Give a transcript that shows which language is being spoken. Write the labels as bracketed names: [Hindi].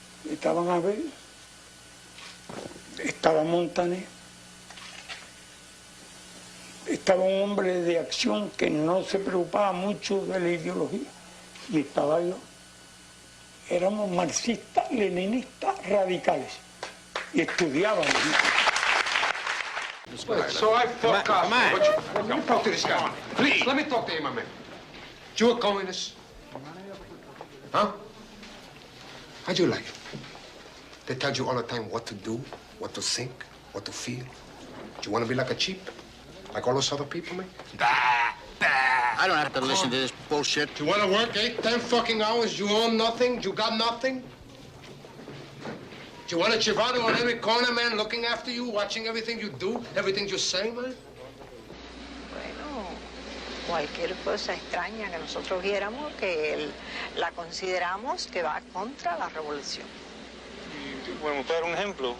[Spanish] Estaban Abel, estaba Montaner, estaba un hombre de acción que no se preocupaba mucho de la ideología, y estaba yo. Éramos marxistas, leninistas, radicales, y estudiábamos. [English] So I fuck off. Let me talk to this guy. Please, let me talk to him a minute. You a communist? Huh? How'd you like it? They tell you all the time what to do, what to think, what to feel. Do you want to be like a cheap? Like all those other people, man? I don't have to listen to this bullshit. You want to work 8, 10 fucking hours? You own nothing? You got nothing? Do you want a chivado on every corner, man, looking after you, watching everything you do, everything you say, man? [Spanish] Bueno, cualquier cosa extraña que nosotros viéramos, que la consideramos que va contra la revolución. Bueno, ¿puedo dar un ejemplo?